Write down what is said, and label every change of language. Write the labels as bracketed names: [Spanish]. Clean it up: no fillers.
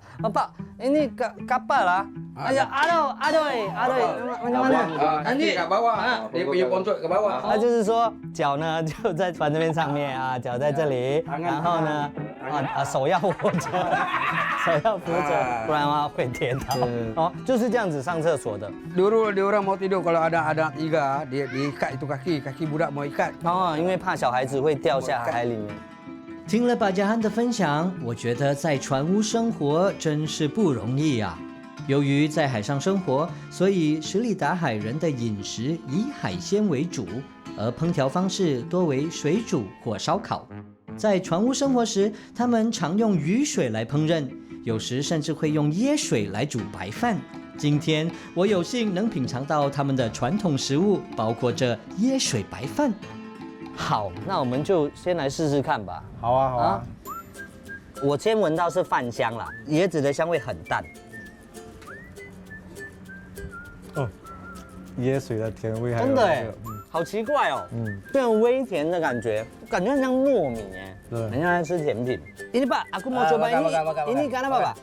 [Malay] Pak, ini kapal lah. Aduh, macam mana? Nanti kat bawah, dia punya ponsot ke bawah. [Chinese] 他就是说脚呢就在船这边上面啊，脚在这里，然后呢手要握着，手要扶着，不然的话会跌倒。哦，就是这样子上厕所的。 [Malay] Dulu dia orang mau tidur kalau ada anak 3, dia ikat itu kaki budak mau ikat. [Chinese] 哦，因为怕小孩子会掉下海里面。听了巴加汉的分享，我觉得在船屋生活真是不容易啊。由于在海上生活，所以十里达海人的饮食以海鲜为主，而烹调方式多为水煮或烧烤。在船屋生活时，他们常用雨水来烹饪，有时甚至会用椰水来煮白饭。今天我有幸能品尝到他们的传统食物，包括这椰水白饭。好，那我们就先来试试看吧。好啊，好啊。我先闻到是饭香啦，椰子的香味很淡。哦，椰水的甜味还有真的哎，好奇怪哦。这种微甜的感觉，感觉很像糯米哎。对，很像在吃甜品。 [Malay] Ini Pak, aku mau coba ini ikan apa Pak?